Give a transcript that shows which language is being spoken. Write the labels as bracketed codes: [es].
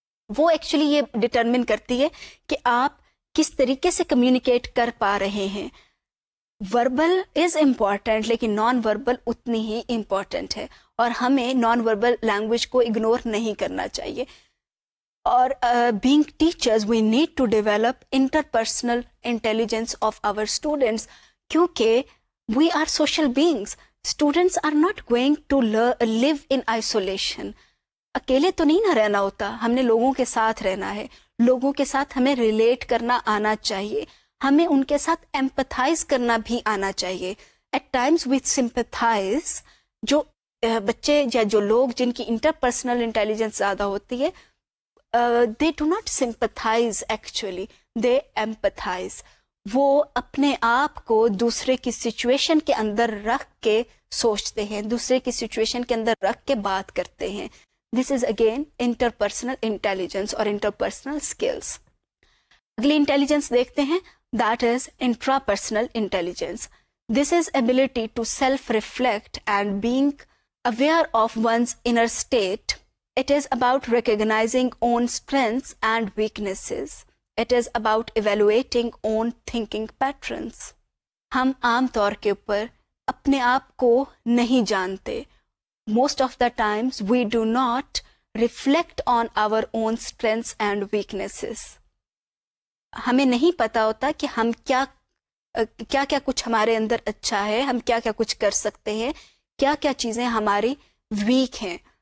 [ur] وہ ایکچولی یہ ڈٹرمن کرتی ہے کہ آپ کس طریقے سے کمیونیکیٹ کر پا رہے ہیں. وربل از امپورٹنٹ لیکن نان وربل اتنی ہی امپورٹنٹ ہے, اور ہمیں نان وربل لینگویج کو اگنور نہیں کرنا چاہیے. اور [en] being teachers we need to develop interpersonal intelligence of our students, کیونکہ we are social beings. Students are not going to live in isolation. [ur] اکیلے تو نہیں نہ رہنا ہوتا, ہم نے لوگوں کے ساتھ رہنا ہے, لوگوں کے ساتھ ہمیں ریلیٹ کرنا آنا چاہیے, ہمیں ان کے ساتھ ایمپتھائز کرنا بھی آنا چاہیے. [en] at times with sympathize, [ur] جو بچے یا جو لوگ جن کی انٹرپرسنل انٹیلیجنس زیادہ ہوتی ہے, [en] they do not sympathize actually, they empathize. [ur] وہ اپنے آپ کو دوسرے کی سچویشن کے اندر رکھ کے سوچتے ہیں, دوسرے کی سچویشن کے اندر رکھ کے بات کرتے ہیں. [en] This is again interpersonal intelligence اور interpersonal skills. [ur] اگلی انٹیلیجنس دیکھتے ہیں, [en] That is intrapersonal intelligence. This is ability to self-reflect and being aware of one's inner state. It is about recognizing own strengths and weaknesses. It is about evaluating own thinking patterns. [ur] ہم عام طور کے اوپر اپنے آپ کو نہیں جانتے. [en] Most of the times we do not reflect on our own strengths and weaknesses. [ur] ہمیں نہیں پتا ہوتا کہ ہم کیا کچھ ہمارے اندر اچھا ہے, ہم کیا کچھ کر سکتے ہیں, کیا چیزیں ہماری ویک ہیں.